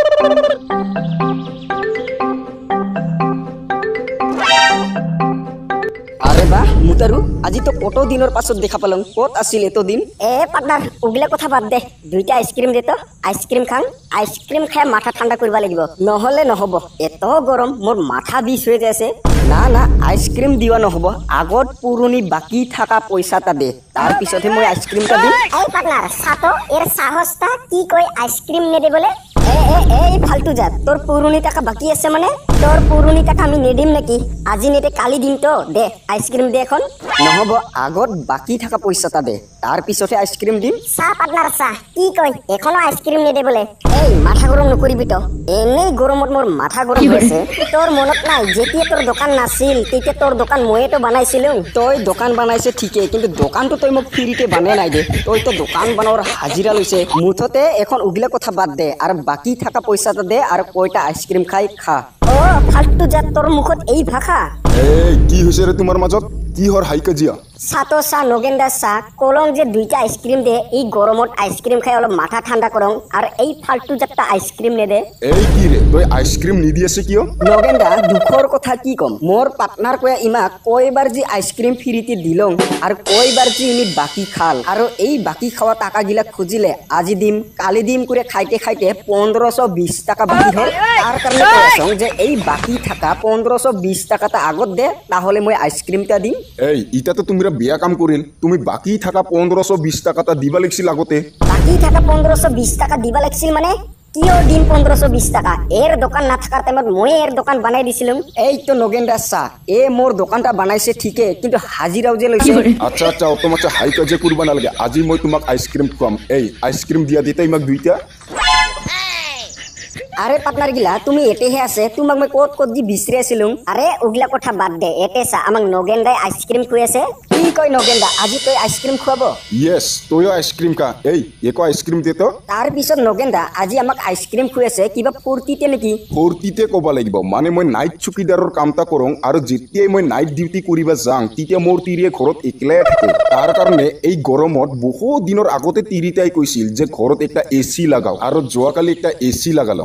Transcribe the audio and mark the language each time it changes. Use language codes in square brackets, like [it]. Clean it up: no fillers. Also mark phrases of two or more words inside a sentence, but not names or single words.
[as] আরে বাহ মুতারু, আজি তো কত দিনের পাছত দেখা পালাম। কত আছিল এত দিন? পার্টনার ওগুলা কথা বাদ দে, দুইটা আইসক্রিম দে তো। আইসক্রিম খাং, আইসক্রিম খাই মাথা ঠান্ডা করবা লাগিব, নহলে নহব। এত গরম মোর মাথা বিষ হয়ে যাচ্ছে। না না, আইসক্রিম দিবা নহব, আগত পুরনি বাকি থাকা পয়সাটা দে, তার পিছতহে মই আইসক্রিমটা দিম। এই পার্টনার সাতো এর সাহসটা কি কই আইসক্রিম নেদে বলে? এই ফালতু জাত, তোর পুরনি টাকা বাকি আছে মানে? তোর পুরনি টাকা আমি নেদিম নাকি? আজি নেদে কালি দিম তো। দে আইসক্রিম দে এখন। নহব, আগত বাকি থাকা পয়সাটা দে, তার পিছতহে আইসক্রিম দিম। চাহ পার্টনার চাহ, কি কই এখনো আইসক্রিম নেদে বলে? এই মাথা গরম নকরিবি তো, এনেই গরমত মোর মাথা গরম হয়েছে। তোর মনত নাই যেতিয়া তোর দোকান নাছিল তেতিয়া তোর দোকান ময়ে তো বানাইছিলো। তই দোকান বানাইছে ঠিকে, কিন্তু দোকানটো তই মোক ফ্রিতে বানাই নাই দে। তই তো দোকান বানাবার হাজিরা লৈছে। মুঠতে এখন উগলা কথা বাদ দে, আর বাকি থাকা পয়সাটা দে, আর কয়টা আইসক্রিম খাই খা। ও ফালতু জাত, তোর মুখত এই ভাষা? এই কি হৈছে রে তোমার মাজত? কি হর হাই কাজিয়া? সাতো চাহ নগেন্দা চাহ কলং যে দুইটা আইসক্রিম দে, এই গরমত আইসক্রিম খাই অলপ মাথা ঠান্ডা করং, আর এই ফালতু জাতটা আইসক্রিম নেদে। এই কি রে, তই আইসক্রিম নিদি আছে কিয়? নগেন্দা, দুখর কথা কি কম, মোর পার্টনার কয়া ইমাক কয়বার যে আইসক্রিম ফ্রিতে দিলং, আর কয়বার যে ইনি বাকি খাল, আর এই বাকি খাওয়া টাকা গিলা খুঁজিলে আজি দিম কালি দিম করে খাইতে খাইতে 1520 টাকা বাকি হল। তার কারণে কয়াছং যে এই বাকি থাকা 1520 টাকাটা আগত দে, তাহলে মই আইসক্রিমটা দিম। এই ইটা তো তুমি বেয়া কাম করিল, তুমি বাকি থাকা 1520 টাকাটা দিবা লাগছিল আগতে। বাকি থাকা 1520 টাকা দিবা লাগছিল মানে? কিয় দিন 1520 টাকা? এর দোকান না থাকার টাইমত মই এর দোকান বানাই দিছিলাম। এই তো নগেন্দা চা, এ মোর দোকানটা বানাইছে ঠিকে, কিন্তু হাজিরাও যে লৈছে। আচ্ছা আচ্ছা, অত মাত্রা হাই কাজিয়া করবা নালাগে। আজি মই তোমাক আইসক্রিম খুৱাম। এই আইসক্রিম দিয়া দিতে ইমাক দুইটা। আরে পার্টনার গিলা তুমি এটেহে আছে, তোমাক মই কত কত দি বিচরি আছিলুং। আরে ওগুলা কথা বাদ দে, এতে চা আমাক নগেন্দাই আইসক্রিম খুয়াছে। কি কয় নগেন্দা, আজি তই আইসক্রিম খুৱাব? ইয়েস, তইও আইসক্রিম খা। এই একো আইসক্রিম দে তো। তার পিছত নগেন্দা আজি আমাক আইসক্রিম খুৱাছে, কিবা ফুর্তিতে নেকি? ফূৰ্তিতে ক'ব লাগিব, মানে মই নাইট চকীদাৰৰ কামটা কৰোঁ, আৰু যেতিয়াই মই [en] night duty [as] কৰিব যাওঁ তেতিয়া মোৰ তিৰিয়ে ঘৰত একলাই থাকে। তাৰ কাৰণে এই গৰমত বহুত দিনৰ আগতে তিৰিতাই কৈছিল যে ঘৰত একটা এচি লাগাও, আৰু যোৱাকালি একটা এচি লাগালোঁ।